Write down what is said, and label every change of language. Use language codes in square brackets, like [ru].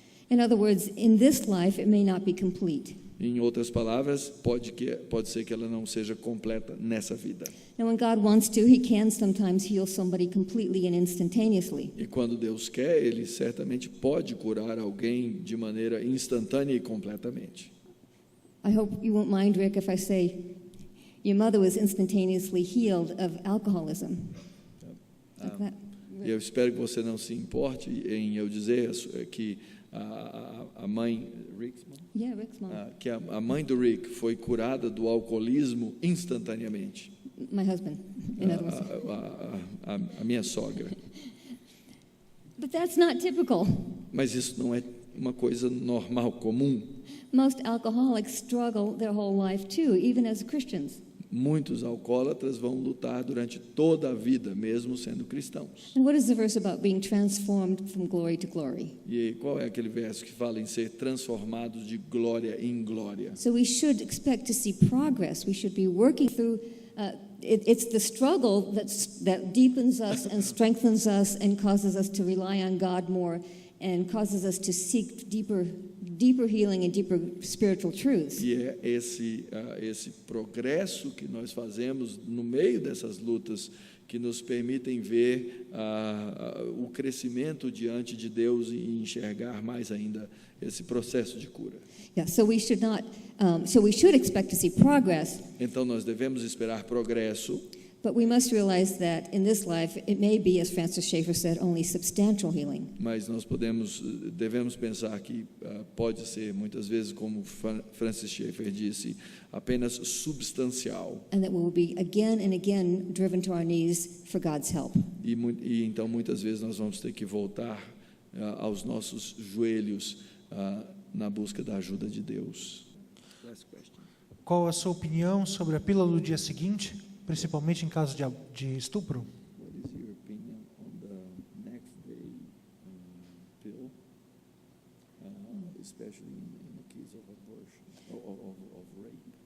[en] In other words, in this life, it may not be complete. [pt] Em outras palavras, pode ser que ela não seja completa nessa vida. [en] And when God wants to, He can sometimes heal somebody completely and instantaneously. [pt] E quando Deus quer, Ele certamente pode curar alguém de maneira instantânea e completamente. [en] I hope you won't mind, Rick, if I say your mother was instantaneously healed of alcoholism. Like that. [pt] E eu espero que você não se importe em eu dizer que a mãe, [en] Rick's mom? Yeah, Rick's mom. [pt] Que a mãe do Rick foi curada do alcoolismo instantaneamente. [en] My husband, in other words. [pt] A minha sogra. [en] But that's not typical. [pt] Mas isso não é uma coisa normal, comum. [en] Most alcoholics struggle their whole life too, even as Christians. [pt] Muitos alcoólatras vão lutar durante toda a vida, mesmo sendo cristãos. [en] And what is the verse about being transformed from glory to glory? [pt] E qual é aquele verso que fala em ser transformados de glória em glória? [en] So we should expect to see progress. We should be working through. It's the struggle that deepens us and strengthens us and causes us to rely on God more and causes us to seek deeper healing and deeper spiritual truths. [pt] E é esse progresso que nós fazemos no meio dessas lutas que nos permitem ver o crescimento diante de Deus e enxergar mais ainda esse processo de cura. [en] Yeah, so we should expect to see progress, [pt] Então nós devemos esperar progresso, [en] but we must realize that in this life it may be, as Francis Schaeffer said, only substantial healing. [pt] mas nós devemos pensar que pode ser muitas vezes, como Francis Schaeffer disse, apenas substancial. [en] And that we will be again and again driven to our knees for God's help. [pt] E então muitas vezes nós vamos ter que voltar aos nossos joelhos na busca da ajuda de Deus. Qual a sua opinião sobre a pílula do dia seguinte, principalmente em caso de estupro? [en] What is your opinion on the next day pill, especially in the case of abortion, of rape?